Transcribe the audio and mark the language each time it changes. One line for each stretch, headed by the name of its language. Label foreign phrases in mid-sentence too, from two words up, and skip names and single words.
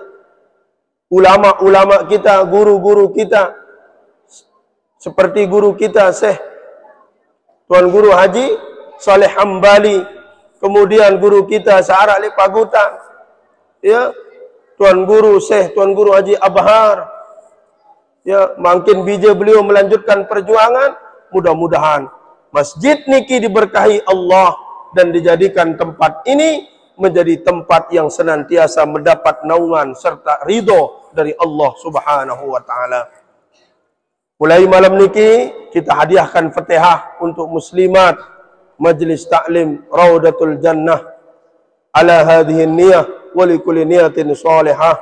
Indonesian: Ulama-ulama kita, guru-guru kita, seperti guru kita Syekh Tuan Guru Haji Saleh Hambali, kemudian guru kita Sa'arak Lipagutan, ya, Tuan Guru Syekh Tuan Guru Haji Abhar, ya, makin bija beliau melanjutkan perjuangan. Mudah-mudahan masjid niki diberkahi Allah dan dijadikan tempat ini menjadi tempat yang senantiasa mendapat naungan serta ridho dari Allah
Arabic: سبحانه وتعالى.
Indonesian: Mulai malam niki kita hadiahkan Fatihah untuk muslimat Majlis Taklim Raudatul Jannah
Arabic: على هذه النية ولكل نية صالحة.